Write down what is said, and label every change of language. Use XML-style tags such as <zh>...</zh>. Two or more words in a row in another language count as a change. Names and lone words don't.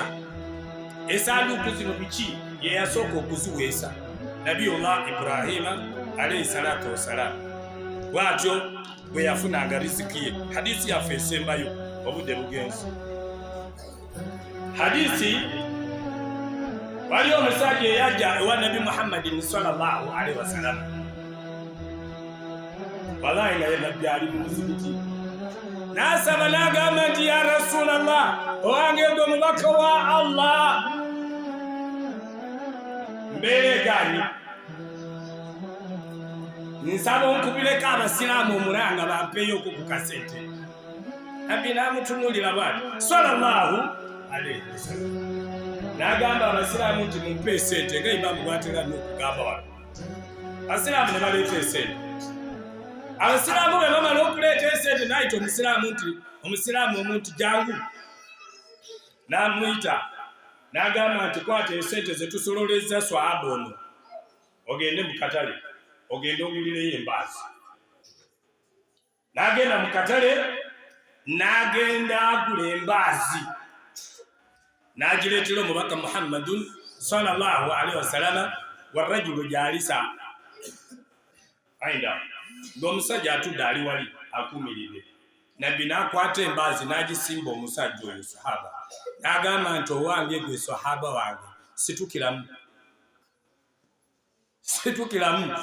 <lg>Essanduuku zino biki ye yasooka okuziweesa?</lg> <ar>نبي الله إبراهيم عليه الصلاة والسلام.</ar> <lg>Bw'atyo bwe yafunanga riziki ye. Hadisi yaffe esembayo obudde bugenzi. Hadisi wali omusajja eyajja ewa Nabi Muhammadin</lg> <ar>صلى الله عليه وسلم.</ar> <lg>Wallahi nga ye nabbi ali mu muzikiti. N'asaba n'agamba nti</lg> <ar>يا رسول الله,</ar> <lg>owange gwe omubaka wa Allah. Mbeere gani nsaba onkubireko abasiraamu omulanga bampeeyo ku kasente. Nabbi n'amutunuulira bw'ati</lg> <ar>صلى الله عليه وسلم.</ar> <lg>N'agamba abasiraamu nti mumpe esente nga Imaamu bw'atera n'okugamba wano. Abasiraamu ne baleeta esente. Abasiraamu bwe bamala okuleeta esente n'ayita omusiraamu omu nti jangu. N'amuyita n'agamba nti kwata esente ze tusololezza swahaba ono ogende mu katale ogende ogulireyo embaazi. N'agenda mu katale n'agenda agula embaazi n'agireetera omubaka Muhammadun</lg> <ar>صلى الله عليه وسلم والرجل جالس عنده</ar> <lg>ng'omusajja atudde ali wali akuumiridde. Nabbi n'akwata embaazi n'agisimba omusajja oyo sahaba. N'agamba nti owange gwe sahaba wange situkiramu.</lg>